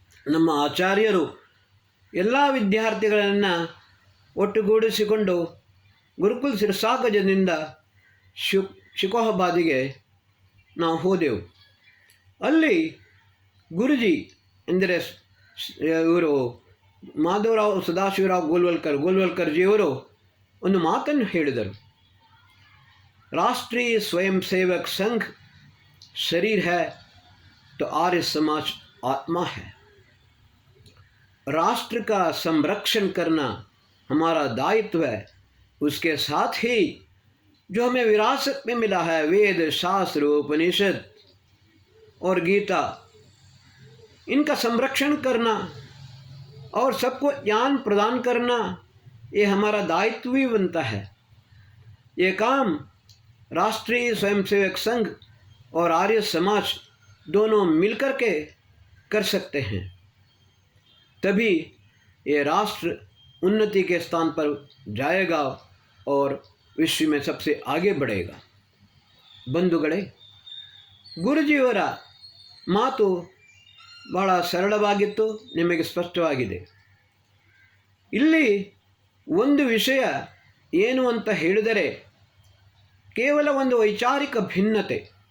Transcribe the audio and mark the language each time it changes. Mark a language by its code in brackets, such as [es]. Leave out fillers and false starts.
[kn] ನಮ್ಮ ಆಚಾರ್ಯರು ಎಲ್ಲ ವಿದ್ಯಾರ್ಥಿಗಳನ್ನು ಒಟ್ಟುಗೂಡಿಸಿಕೊಂಡು ಗುರುಕುಲ ಸಿರಸಾಗಂಜದಿಂದ ಶಿಕೋಹಾಬಾದಿಗೆ ನಾವು ಹೋದೆವು. ಅಲ್ಲಿ ಗುರುಜಿ ಎಂದರೆ ಇವರು ಮಾಧವರಾವ್ ಸದಾಶಿವರಾವ್ ಗೋಲ್ವಲ್ಕರ್ಜಿಯವರು ಒಂದು ಮಾತನ್ನು ಹೇಳಿದರು. [hi] ರಾಷ್ಟ್ರೀಯ ಸ್ವಯಂ ಸೇವक संघ शरीर है तो आर्य समाज आत्मा है. राष्ट्र का संरक्षण करना हमारा दायित्व है. उसके साथ ही जो हमें विरासत में मिला है, वेद शास्त्र उपनिषद और गीता, इनका संरक्षण करना और सबको ज्ञान प्रदान करना ये हमारा दायित्व भी बनता है. ये काम राष्ट्रीय स्वयंसेवक संघ और आर्य समाज दोनों मिलकर के कर सकते हैं. तभी ये राष्ट्र उन्नति के स्थान पर जाएगा और विश्व में सबसे आगे बढ़ेगा. [kn] ಬಂಧುಗಳೇ, ಗುರುಜಿಯವರ ಮಾತು ಬಹಳ ಸರಳವಾಗಿತ್ತು, ನಿಮಗೆ ಸ್ಪಷ್ಟವಾಗಿದೆ. ಇಲ್ಲಿ ಒಂದು ವಿಷಯ ಏನು ಅಂತ ಹೇಳಿದರೆ, ಕೇವಲ ಒಂದು ವೈಚಾರಿಕ ಭಿನ್ನತೆ.